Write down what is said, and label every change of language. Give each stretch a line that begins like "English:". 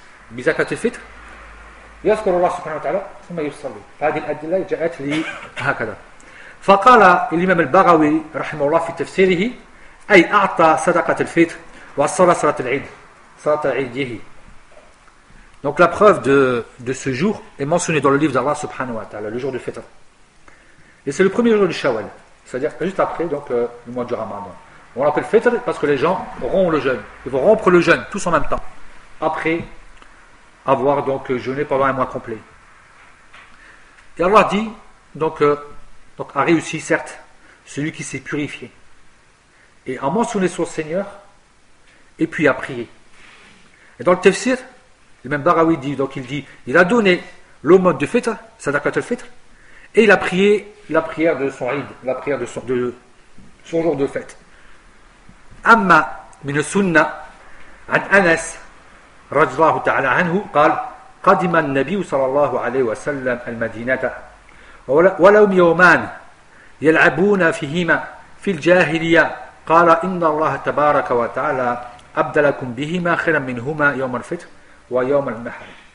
Arabic: بزكاة الفطر يذكر الله سبحانه وتعالى ثم يصلي فهذه الأدلة جاءت لي هكذا فقال الإمام البغوي رحمه الله في تفسيره أي أعطى صدقة الفطر وصلى صلاة العيد صلاة عيده.
French: Donc la preuve de ce jour est mentionnée dans le livre d'Allah subhanahu wa ta'ala, le jour du fitr. Et c'est le premier jour du Shawwal, c'est-à-dire juste après donc, le mois du Ramadan. On l'appelle fitr parce que les gens rompent le jeûne. Ils vont rompre le jeûne tous en même temps, après avoir donc jeûné pendant un mois complet. Et Allah dit, donc a réussi, certes, celui qui s'est purifié et a mentionné son Seigneur et puis a prié. Et dans le tafsir, le même Baraoui dit, donc il dit, il a donné le mode de fitr, sadaqat al-fitr, et il a prié la prière de son Eid, la prière de son jour de fête.
Arabic: Amma min sunna an Anas radiallahu ta'ala anhu, قال قدم النبي صلى الله عليه وسلم المدينة ولهم يومان يلعبون فيهما في الجاهلية قال إن الله تبارك وتعالى أبدلكم بهما خيرا منهما يوم الفطر ويوم النحر.